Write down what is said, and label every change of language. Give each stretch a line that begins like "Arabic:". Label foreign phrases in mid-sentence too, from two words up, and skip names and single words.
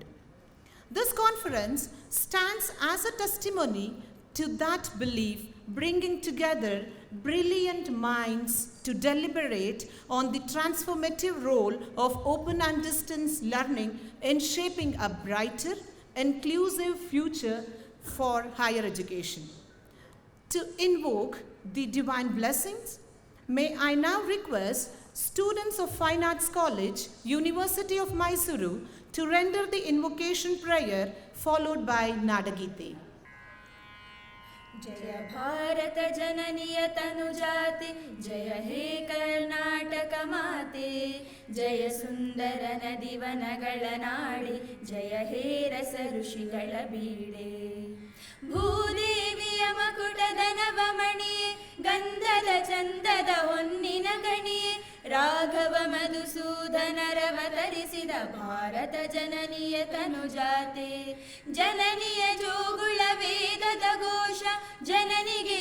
English: This conference stands as a testimony to that belief, bringing together brilliant minds to deliberate on the transformative role of open and distance learning in shaping a brighter, inclusive future for higher education. To invoke the divine blessings, may I now request students of Fine Arts College, University of Mysuru, to render the invocation prayer followed by Nadagite.
Kannada: ಜಯ ಭಾರತ ಜನನಿಯ ತನುಜಾತೆ ಜಯ ಹೇ ಕರ್ನಾಟಕ ಮಾತೆ ಜಯ ಸುಂದರ नदिवनಗಳ ನಾಡಿ ಜಯ ಹೇ रस ಋಷಿಗಳ ಬೀಡೆ ಭೂದೇವಿಯ ಮಕುಟದ ನವಮಣಿಯೇ ಗಂಧದ ಚಂದದ ಹೊನ್ನಿನ ಗಣಿಯೇ ರಾಘವ ಮಧುಸೂದನರವತರಿಸಿದ ಭಾರತ ಜನನಿಯ ತನುಜಾತೆ ಜನನಿಯ ಜೋಗುಳ ವೇದದ ಘೋಷ ಜನನಿಗೆ